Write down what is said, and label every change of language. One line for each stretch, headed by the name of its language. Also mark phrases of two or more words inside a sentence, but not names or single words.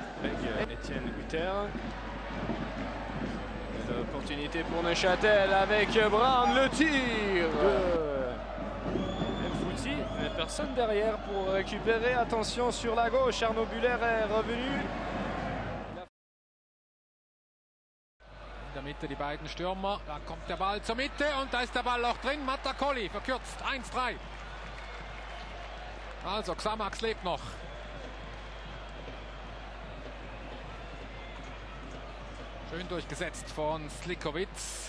French: Avec Étienne Hutter. L'opportunité pour Neuchâtel avec Brown, le tir de Fouti, mais personne derrière pour récupérer. Attention sur la gauche, Arnaud Buller est revenu.
German: In der Mitte die beiden Stürmer, da kommt der Ball zur Mitte und da ist der Ball auch drin. Matarcoli verkürzt, 1-3. Also Xamax lebt noch. Schön durchgesetzt von Slikovitz.